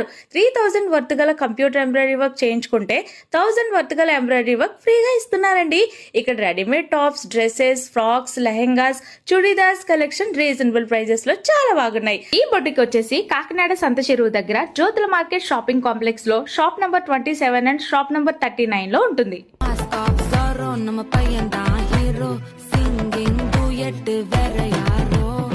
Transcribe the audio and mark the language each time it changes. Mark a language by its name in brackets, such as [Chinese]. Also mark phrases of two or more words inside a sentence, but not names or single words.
[Telugu] 3000 వర్త్ గల [English] computer embroidery work [Telugu] చేయించుకుంటే 1000 వర్త్ గల [English] embroidery work [Telugu] ఫ్రీగా ఇస్తున్నారండి. ఇక్కడ [English] readymade tops, dresses, frocks, [Telugu] లెహెంగాస్, చుడీదార్స్ [English] collection reasonable prices [Telugu] లో చాలా బాగున్నాయి. ఈ బొటిక్ వచ్చేసి కాకినాడ సంత చెరువు దగ్గర జ్యోతుల మార్కెట్ [English] shopping complex [Telugu] లో [English] shop number 27 and shop number 39 [Telugu] లో ఉంటుంది. [Tamil] நம்ம பையன் தான் [English] hero singing duet [Tamil] வேற யாரோ